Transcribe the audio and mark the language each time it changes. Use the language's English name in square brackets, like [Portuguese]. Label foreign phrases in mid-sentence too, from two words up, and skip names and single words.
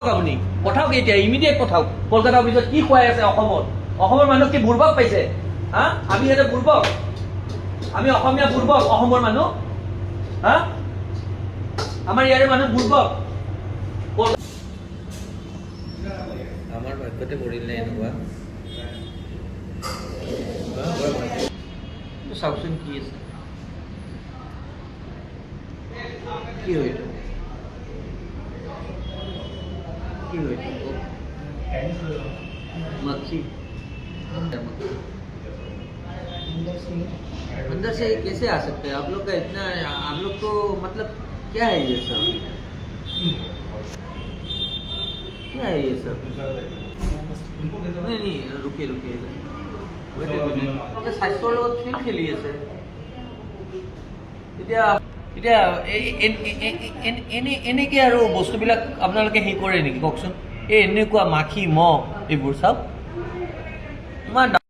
[Assamese] আপুনি পঠাওক এতিয়া ইমিডিয়েট পঠাওক কলকাতা অফিচত কি খুৱাই আছে অসমৰ মানুহ কি বুৰ্বক পাইছে হা আমি ইয়াতে বুৰ্বক আমি অসমীয়া বুৰ্বক অসমৰ মানুহ হা আমাৰ ইয়াৰে মানুহ বুৰ্বক আমাৰ ভাগ্যতে পৰিলে এনেকুৱা চাওকচোন কি আছে কি হয় मक्खी [Hindi] अंदर से कैसे आ सकते हैं आप लोग का इतना आप लोग को मतलब क्या है ये सब क्या है ये सब नहीं रुकिए [Assamese] স্বাস্থ্যৰ লগত খেল খেলি আছে এতিয়া এতিয়া এনেকে আৰু বস্তুবিলাক আপোনালোকে হেৰি কৰে নেকি কওকচোন এই এনেকুৱা মাখি মহ এইবোৰ চাওক ইমান